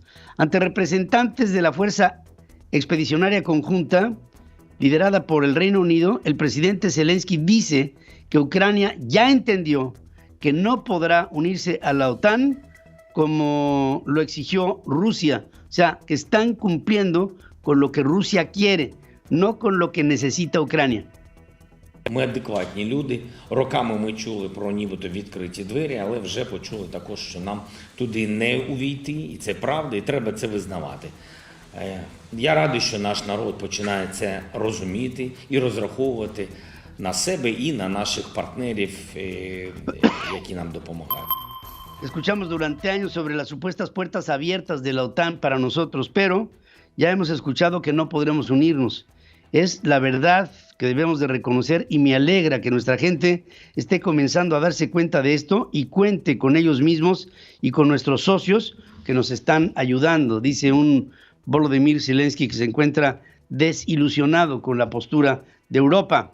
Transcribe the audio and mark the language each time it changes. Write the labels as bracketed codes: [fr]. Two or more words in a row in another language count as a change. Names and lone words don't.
[es] Ante representantes de la Fuerza Expedicionaria Conjunta, liderada por el Reino Unido, el presidente Zelensky dice que Ucrania ya entendió que no podrá unirse a la OTAN como lo exigió Rusia. O sea, que están cumpliendo con lo que Rusia quiere, no con lo que necesita Ucrania. [uk] Ми адекватні люди. Роками ми чули про нібито відкриті двері, але вже почули також, що нам туди не увійти. І це правда, і треба це визнавати. Я радий, що наш народ починає це розуміти і розраховувати на себе і на наших партнерів, які нам допомагають. [es] Escuchamos durante años sobre las supuestas puertas abiertas de la OTAN para nosotros, pero ya hemos escuchado que no podremos unirnos. Es la verdad que debemos de reconocer y me alegra que nuestra gente esté comenzando a darse cuenta de esto y cuente con ellos mismos y con nuestros socios que nos están ayudando, dice un Volodymyr Zelensky que se encuentra desilusionado con la postura de Europa.